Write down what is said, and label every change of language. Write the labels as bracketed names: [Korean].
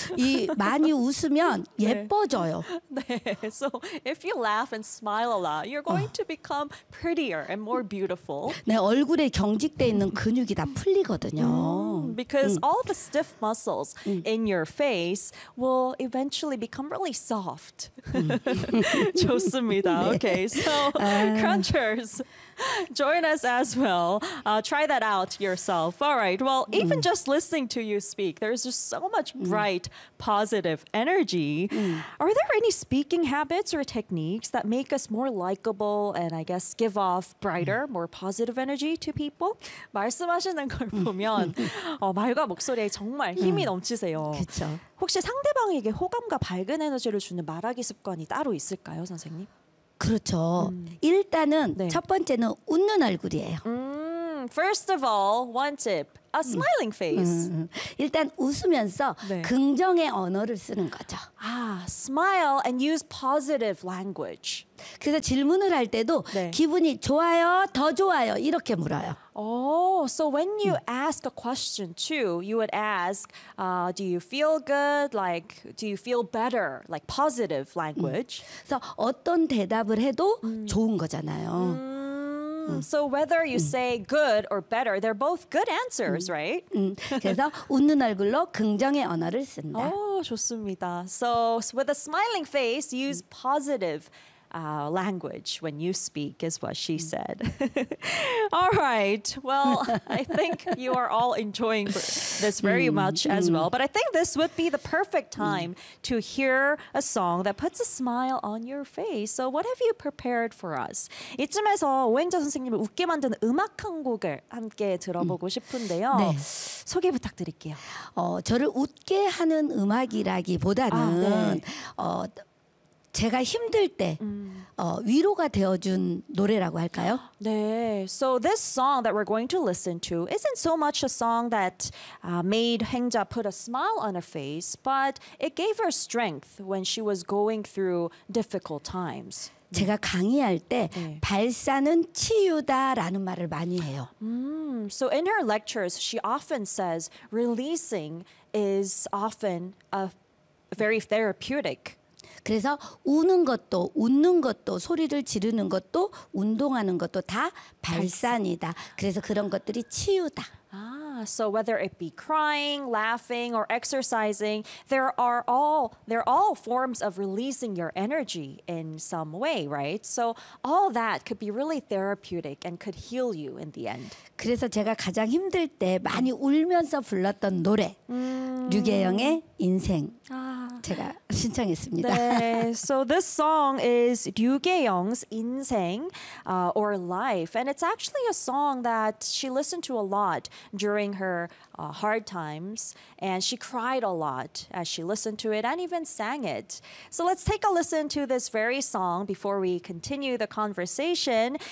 [Korean] 이 많이 웃으면 예뻐져요. 네. 네. [English] So if you laugh and smile a lot, you're going to become prettier and more beautiful. [Korean] 네, 얼굴에 경직돼 있는 근육이 다 풀리거든요. [English] Because all the stiff muscles in your face will eventually become really soft. [Korean] 좋습니다. 네. [English] Okay, so crunchers, join us as well. Try that out yourself. All right, well, even just listening to you speak, there's just so much bright, positive energy. Are there any speaking habits or techniques that make us more likable and I guess give off brighter, more positive energy to people? [Korean] 말씀하시는 걸 보면 말과 목소리에 정말 힘이 넘치세요. 그렇죠. 혹시 상대방에게 호감과 밝은 에너지를 주는 말하기 습관이 따로 있을까요, 선생님? 그렇죠. 일단은 네. 첫 번째는 웃는 얼굴이에요. [English] First of all, one tip. A smiling face. [Korean] 일단 웃으면서 네. 긍정의 언어를 쓰는 거죠. [English] Smile and use positive language. [Korean] 그래서 질문을 할 때도 네. 기분이 좋아요, 더 좋아요 이렇게 물어요. [English] So when you ask a question too, you would ask, do you feel good? Like, do you feel better? Like positive language. [Korean] 그래서 어떤 대답을 해도 좋은 거잖아요. [English] So whether you say good or better, they're both good answers, right? [Korean] 그래서 웃는 얼굴로 긍정의 언어를 쓴다. 오, 좋습니다. [English] So with a smiling face, use positive language when you speak is what she said. All right. Well, I think you are all enjoying this very much as well. But I think this would be the perfect time to hear a song that puts a smile on your face. So what have you prepared for us? [Korean] 이쯤에서 오행자 선생님을 웃게 만든 음악 한 곡을 함께 들어보고 싶은데요. 네. 소개 부탁드릴게요. 저를 웃게 하는 음악이라기보다는 제가 힘들 때 위로가 되어준 노래라고 할까요? 네. [English] So this song that we're going to listen to isn't so much a song that made Hengja put a smile on her face, but it gave her strength when she was going through difficult times. [Korean] 제가 강의할 때 네. 발사는 치유다라는 말을 많이 해요. [English] So in her lectures, she often says releasing is often a very therapeutic. [Korean] 그래서 우는 것도 웃는 것도 소리를 지르는 것도 운동하는 것도 다 발산이다. 그래서 그런 것들이 치유다. [English] 아, So whether it be crying, laughing, or exercising, they're all forms of releasing your energy in some way, right? So all that could be really therapeutic and could heal you in the end. [Korean] 그래서 제가 가장 힘들 때 많이 울면서 불렀던 노래 류계영의 인생 제가 신청했습니다. 네. [English] So this song is 류계영's 인생 or life, and it's actually a song that she listened to a lot during her hard times, and she cried a lot as she listened to it and even sang it. So let's take a listen to this very song before we continue the conversation.